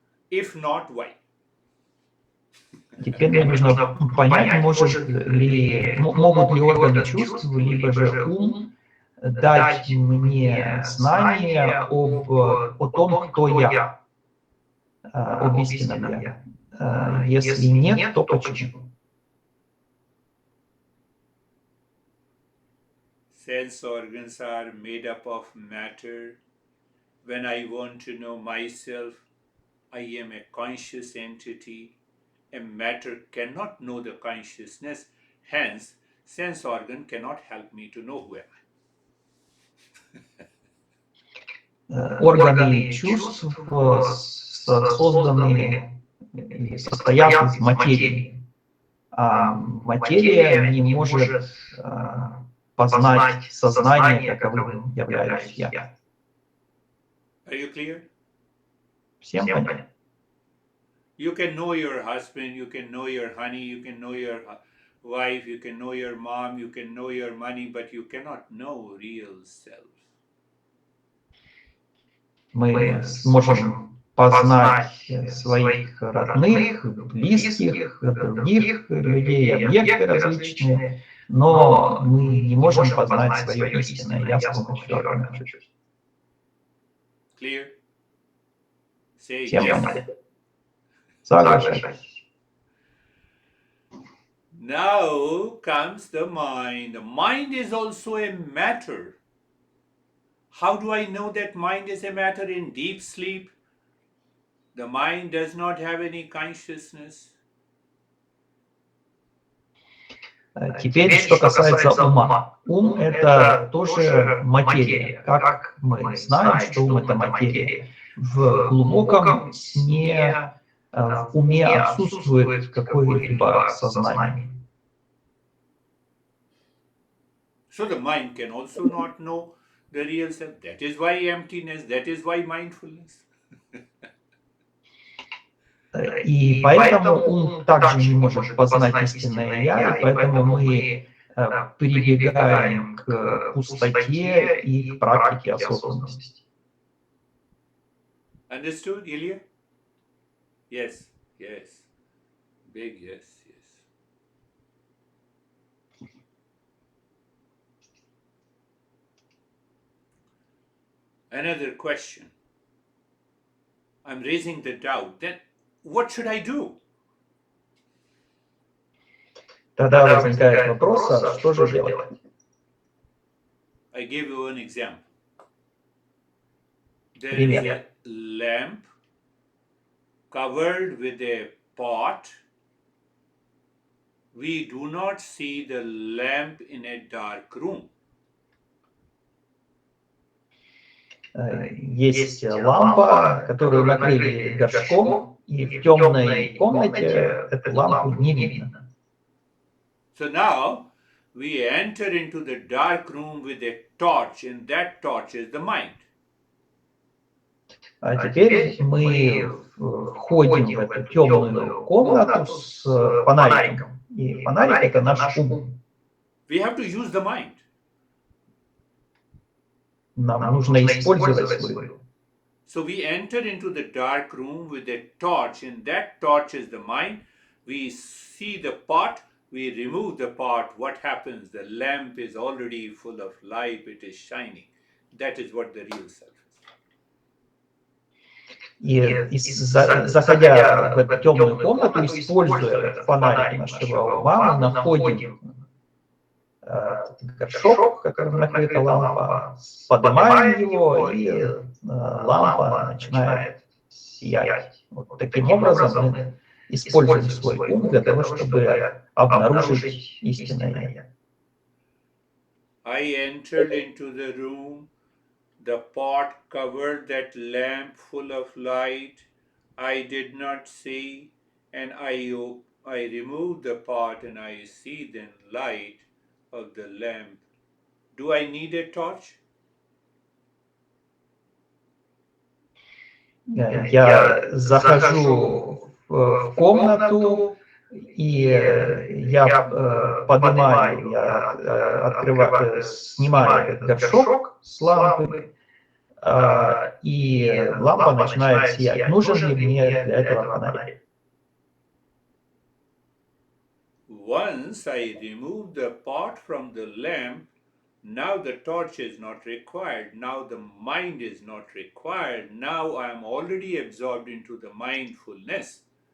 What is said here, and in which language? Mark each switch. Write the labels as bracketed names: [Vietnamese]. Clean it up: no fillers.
[English] If not, why? [Russian] Теперь мне нужно понять, могут ли органы чувств, либо же ум дать мне знания о том, кто я, об истинном я. Если нет, то почему? [English] Sense organs are made up of matter. When I want to know myself, I am a conscious entity. A matter cannot know the consciousness. Hence, sense organ cannot help me to know who am I. [Russian] Органы чувств созданы или состоят из материи. А материя не может познать сознание, каковым являюсь я. [English] Are you clear? [Russian] Всем понятно? [English] You can know your husband, you can know your honey, you can know your wife, you can know your mom, you can know your money, but you cannot know real self. [Russian] Мы сможем познать своих родных, близких, других людей, объекты различные, но мы не можем познать свое истинное я с помощью органов чувств. [English] Clear? Say [Russian] Всем [English] yes. [Russian] понятно? Соглашайтесь. [English] Now comes the mind. The mind is also a matter. How do I know that mind is a matter in deep sleep? The mind does not have any consciousness. [Russian] Теперь, что касается ума. Ум – это тоже материя. Как мы знаем, что ум – это материя? В глубоком сне в уме отсутствует какое-либо сознание. [English] So the mind can also not know the real self. That is why emptiness, that is why mindfulness. [Russian] И поэтому ум также не может познать истинное я, и поэтому мы прибегаем к пустоте и к практике осознанности. [English] Understood, Ilya? Yes, yes. Big yes, yes. Another question. I'm raising the doubt. Then what should I do? [Russian] Тогда возникает вопрос, а что же делать? [English] I give you an example. There is [Russian] Пример. [English] a lamp covered with a pot. We do not see the lamp in a dark room. [Russian] Есть лампа, которую накрыли горшком, и в темной комнате эту лампу не видно. [English] So now we enter into the dark room with a torch, and that torch is the mind. [Russian] А теперь мы входим в эту темную комнату с фонариком. И фонарик – это наш ум. [English] We have to use the mind. [Russian] нам нужно использовать свою. [English] So we enter into the dark room with a torch, and that torch is the mind. We see the pot, we remove the pot. What happens? The lamp is already full of light, it is shining. That is what the real self is. [Russian] Заходя в эту темную комнату, используя фонарик нашего ума, мы находим горшок, в котором накрыта лампа, поднимаем его, и лампа начинает сиять. Вот таким образом мы используем свой ум для того, чтобы обнаружить истинное «Я». [English] I entered into the room, the pot covered that lamp full of light. I did not see, and I removed the pot, and I see then light of the lamp. Do I need a torch? [Russian] Я захожу в комнату, и я поднимаю, я открываю, снимаю этот горшок с лампы, и лампа начинает сиять. Нужен ли мне для этого фонарик? [English] Once I removed the pot from the lamp, now the torch is not required. Now the mind is not required. Now I am already absorbed into the mindfulness.